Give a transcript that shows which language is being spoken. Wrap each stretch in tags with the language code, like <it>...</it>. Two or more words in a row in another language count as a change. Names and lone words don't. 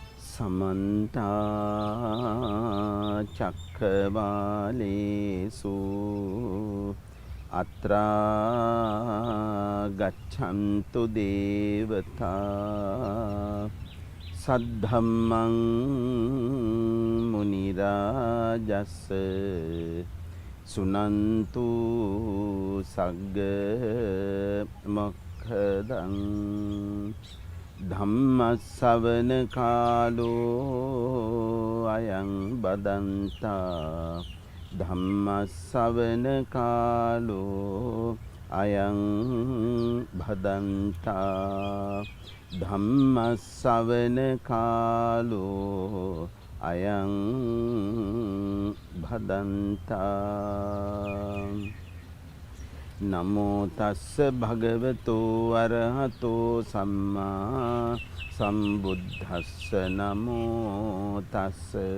<pi>समन्ता चक्रवालेषु अत्रा गच्छन्तु देवता सद्धम्मं मुनिराजस् सुनन्तु सग्ग मोक्खदं धम्मස්සවන කාලෝ අයං බදන්තා ධම්මස්සවන කාලෝ අයං භදන්තා ධම්මස්සවන කාලෝ අයං භදන්තා නමෝ තස්ස භගවතෝ අරහතෝ සම්මා සම්බුද්දස්ස නමෝ තස්ස</pi>